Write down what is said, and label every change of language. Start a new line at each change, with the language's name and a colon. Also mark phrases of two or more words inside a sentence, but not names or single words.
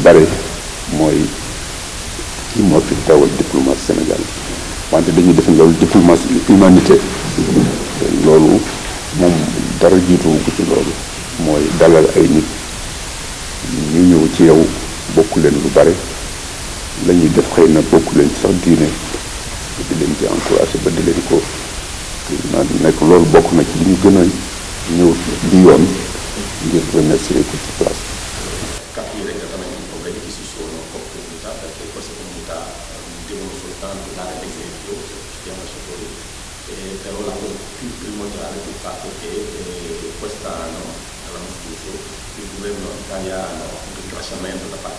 Wolof: bare mooy kii moo fi teewal diplomatie Sénégal wante dañuy def loolu
French: diplomatie humanité
Wolof: loolu moom dara jiituwu ko ci loolu mooy dalal ay nit ñu ñëw ci yow bokk leen lu bare la ñuy def xëy na bokk leen sax diine di leen ci encouragé ba di leen ko na nekk loolu bokk na ci li ñu gën a ñëw bi yoon ngir remercier ko ci place.
Italian: Capire esattamente i problemi che ci sono con comunità, perché queste comunità devono soltanto dare l'esempio, stiamo sotto però la cosa più primordiale è il fatto che quest'anno, l'anno scorso, il governo italiano, un ringraziamento da parte